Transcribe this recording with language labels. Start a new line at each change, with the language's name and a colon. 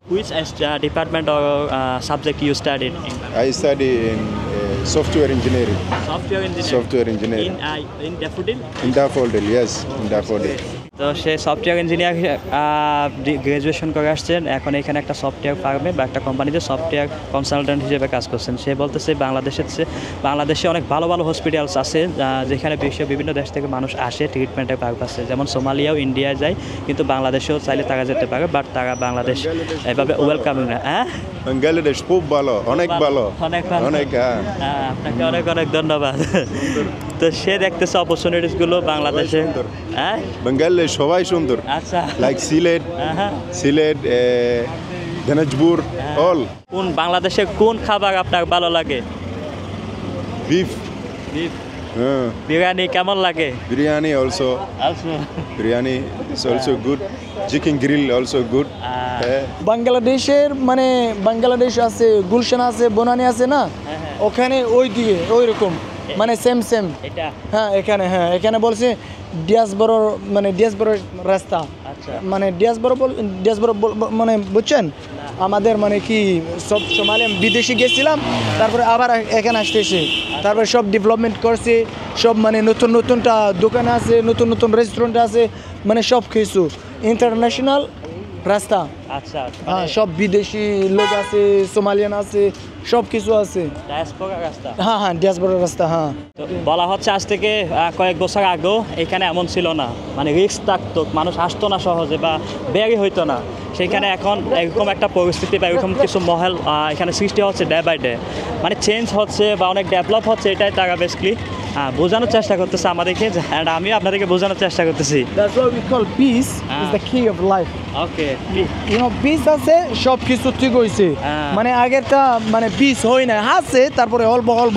English: Which department or subject you studied in? I study in software engineering. Software engineering. Software engineering. In Daffodil? In Daffodil, yes, in Daffodil.
Bangla: তো সে software engineer graduation করে আসছেন, এখন এখানে একটা software ফার্মে বা একটা কোম্পানিতে সফটওয়্যার কনসালট্যান্ট হিসেবে কাজ করছেন। সে বলতেছে বাংলাদেশে অনেক ভালো ভালো হসপিটালস আছে যেখানে বিশ্বের বিভিন্ন দেশ থেকে মানুষ আসে ট্রিটমেন্টের পারপাসে, যেমন সোমালিয়াও ইন্ডিয়ায় যায়, কিন্তু বাংলাদেশেও চাইলে তারা যেতে পারে, বাট তারা বাংলাদেশ এভাবে ওয়েলকামিং না। হ্যাঁ, বাংলাদেশ খুব ভালো, অনেক ভালো, অনেক ভালো, অনেক। আপনাকে অনেক অনেক ধন্যবাদ। তো সে দেখতেছে অপরচুনিটিসগুলো বাংলাদেশে। হ্যাঁ, বাংলাদেশ সবাই সুন্দর, আচ্ছা, লাইক সিলেট, দিনাজপুর, অল। কোন বাংলাদেশের কোন খাবার আপনার ভালো লাগে? বিফ, বিরিয়ানি কেমন লাগে?
English: biryani also, biryani is also good, chicken grill also good.
Bangla: বাংলাদেশের মানে বাংলাদেশ আছে, গুলশান আছে, বনানী আছে না, ওখানে ওই দিকে ওই রকম মানে সেম এটা। হ্যাঁ এখানে বলছে ডিয়াসবরোর মানে ডিয়াসবরোর রাস্তা, আচ্ছা, মানে ডিয়াসবরো মানে বুঝছেন আমাদের মানে কি সব সোমালিয়ান বিদেশে গেছিলাম, তারপরে আবার এখানে আসতেছে, তারপরে সব ডেভেলপমেন্ট করছে, সব মানে নতুনটা দোকান আছে, নতুন রেস্টুরেন্ট আছে, মানে সব কিছু ইন্টারন্যাশনাল রাস্তা। আচ্ছা, হ্যাঁ, সব বিদেশি লোক আছে, সোমালিয়ান আছে, সব কিছু আছে। ডায়াসপোরা রাস্তা। হ্যাঁ ডিয়াসবরো রাস্তা। হ্যাঁ, তো বলা হচ্ছে আজ থেকে কয়েক বছর আগেও এখানে এমন ছিল না, মানে রিস্ক থাকতো, মানুষ আসতো না সহজে বা বেরই হইতো না। সেখানে এখন এরকম একটা পরিস্থিতি বা এরকম কিছু মহল এখানে সৃষ্টি হচ্ছে ডে বাই ডে, মানে চেঞ্জ হচ্ছে বা অনেক ডেভেলপ হচ্ছে, এটাই তারা বেসিক্যালি বোঝানোর চেষ্টা করতেছে আমাদেরকে, অ্যান্ড আমিও আপনাদেরকে বোঝানোর চেষ্টা করতেছি।
English: That's what we call peace is the key of life.
Bangla: Okay,
English: You know, peace
Bangla: আছে, সব কিছু ঠিক হয়েছে। মানে আগেরটা মানে পিস হয় না, আছে তারপরে অল্প